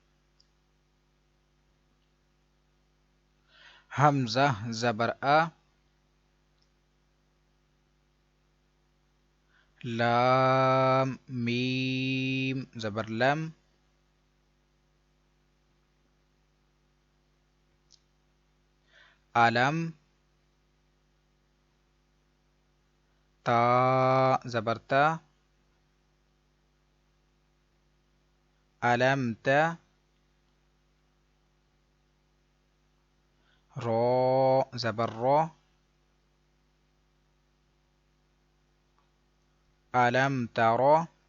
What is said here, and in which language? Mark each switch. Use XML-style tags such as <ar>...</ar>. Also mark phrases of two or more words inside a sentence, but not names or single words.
<ur>حمزہ زبر آ، لام میم زبر لم، علم تا زبر تا، علم تا، را زبر را، علم ترى،</ur>